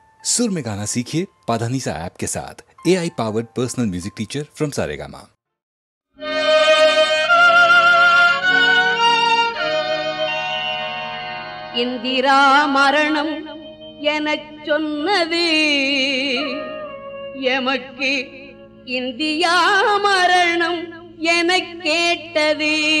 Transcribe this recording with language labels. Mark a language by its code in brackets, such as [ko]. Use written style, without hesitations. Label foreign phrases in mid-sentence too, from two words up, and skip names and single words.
[hi] सुर में गाना सीखिए पाधानीसा ऐप के साथ। [en] AI powered personal music teacher from [hi] सारेगामा। [ta] இந்திரா மரணம் எனச் சொன்னது எமக்கு இந்தியா மரணம் எனக் கேட்டது.